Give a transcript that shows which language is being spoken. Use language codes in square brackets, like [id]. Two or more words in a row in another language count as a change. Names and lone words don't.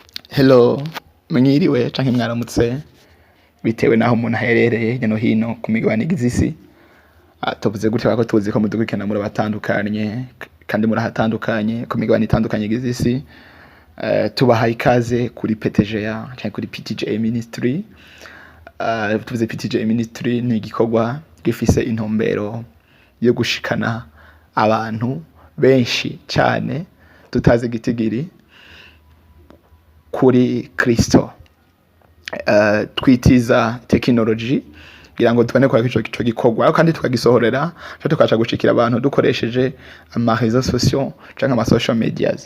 [rn] Hello, mwiriwe canke mwaramutse bitewe naho umuntu aherereye hirya no hino ku migabane y'isi. Tuvuze gutya bako tuzi ko mudukurikirana muri batandukanye kandi muri ahatandukanye ku migabane itandukanye y'isi. Tubahaye ikaze kuri P.T.G.A canke kuri P.T.G.A ministry. Tuvuze P.T.G.A ministry ni igikorwa gifise intumbero yo gushikana abantu benshi cyane tutazi gitigiri kuri Kristo. Twitiza Technologie kugira ngo tubone ko ico gikorwa kandi tukagisohorera tukaca gushikira abantu dukoresheje ama [fr] réseaux sociaux [rn] canke ama [en] social medias.